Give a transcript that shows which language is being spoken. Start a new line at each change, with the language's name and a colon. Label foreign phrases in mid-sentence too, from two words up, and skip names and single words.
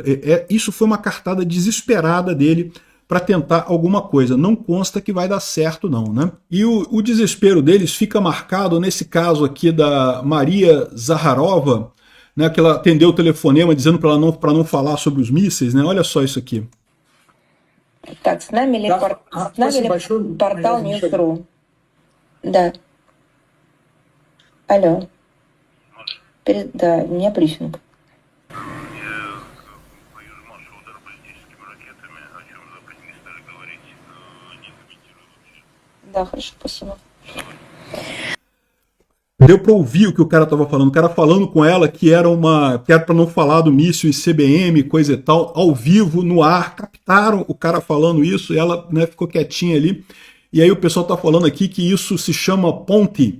Portuguese: Isso foi uma cartada desesperada dele para tentar alguma coisa. Não consta que vai dar certo não, né? E o desespero deles fica marcado nesse caso aqui da Maria Zaharova, né, que ela atendeu o telefonema dizendo para não falar sobre os mísseis, né? Olha só isso aqui.
Russian: Так, с нами ли портал News.ru? Да. Алло. Да, у меня брифинг. Да, хорошо, спасибо.
Portuguese: Deu para ouvir o que o cara estava falando. O cara falando com ela que era para não falar do míssil ICBM, coisa e tal, ao vivo, no ar. Captaram o cara falando isso e ela, né, ficou quietinha ali. E aí o pessoal está falando aqui que isso se chama ponte.